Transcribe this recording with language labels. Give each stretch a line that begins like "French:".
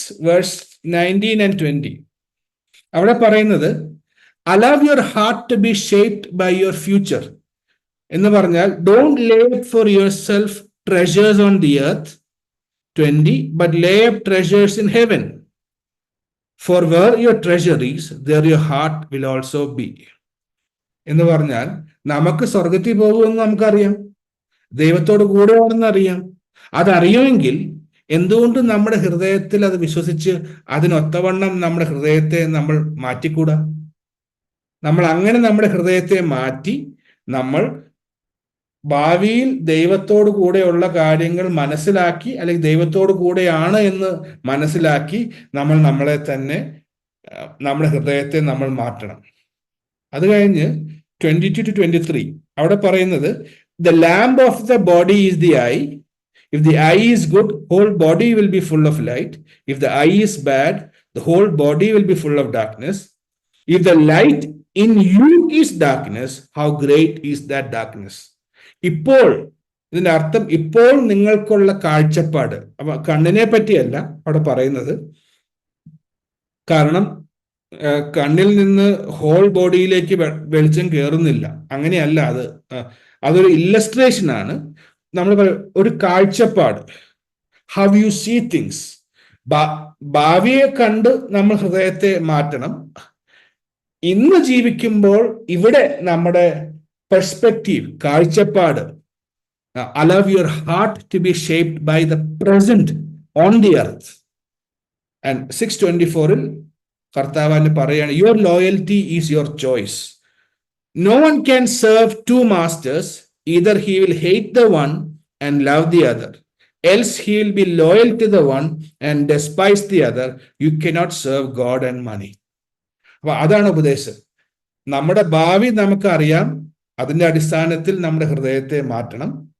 English: 6:19-20
Malayalam: അവിടെ പറയുന്നത്,
English: allow your heart to be shaped by your future
Malayalam: എന്ന് പറഞ്ഞാൽ,
English: don't lay up for yourself treasures on the earth, 20, but lay up treasures in heaven, for where your treasure is, there your heart will also be.
Malayalam: എന്ന് പറഞ്ഞാൽ, നമുക്ക് സ്വർഗത്തിൽ പോകുമെന്ന് നമുക്കറിയാം, ദൈവത്തോട് കൂടെയാണെന്ന് അറിയാം. അതറിയുമെങ്കിൽ എന്തുകൊണ്ട് നമ്മുടെ ഹൃദയത്തിൽ അത് വിശ്വസിച്ച് അതിനൊത്തവണ്ണം നമ്മുടെ ഹൃദയത്തെ നമ്മൾ മാറ്റിക്കൂടാ? നമ്മൾ അങ്ങനെ നമ്മുടെ ഹൃദയത്തെ മാറ്റി നമ്മൾ ഭാവിയിൽ ദൈവത്തോടു കൂടെയുള്ള കാര്യങ്ങൾ മനസ്സിലാക്കി, അല്ലെങ്കിൽ ദൈവത്തോടു കൂടെയാണ് എന്ന് മനസ്സിലാക്കി നമ്മളെ തന്നെ, നമ്മുടെ ഹൃദയത്തെ നമ്മൾ മാറ്റണം. അത് കഴിഞ്ഞ് 22-23 അവിടെ പറയുന്നത്,
English: the lamp of the body is the eye. If the eye is good, whole body will be full of light. If the eye is bad, the whole body will be full of darkness. If the light in you is darkness, how great is that darkness?
Malayalam: ഇപ്പോൾ ഇതിന്റെ അർത്ഥം, ഇപ്പോൾ നിങ്ങൾക്കുള്ള കാഴ്ചപ്പാട്, അപ്പൊ കണ്ണിനെ പറ്റിയല്ല അവിടെ പറയുന്നത്. കാരണം കണ്ണിൽ നിന്ന് ഹോൾ ബോഡിയിലേക്ക് വെളിച്ചം കയറുന്നില്ല, അങ്ങനെയല്ല. അതൊരു ഇല്ലസ്ട്രേഷൻ ആണ്. നമ്മൾ ഒരു കാഴ്ചപ്പാട്,
English: How you see things.
Malayalam: ഭാവിയെ കണ്ട് നമ്മൾ ഹൃദയത്തെ മാറ്റണം. ഇന്ന് ജീവിക്കുമ്പോൾ ഇവിടെ നമ്മുടെ
English: Perspective, കാഴ്ചപ്പാട്, allow your heart to be shaped by the present on the earth. And 6:24
Malayalam: കർത്താവ് പറയാണ്,
English: your loyalty is your choice. No one can serve two masters. Either he will hate the one and love the other, else he will be loyal to the one and despise the other. You cannot serve God and money.
Malayalam: അപ്പൊ അതാണ് ഉപദേശം. നമ്മുടെ ഭാവി നമുക്കറിയാം, അതിന്റെ അടിസ്ഥാനത്തിൽ നമ്മുടെ ഹൃദയത്തെ മാറ്റണം.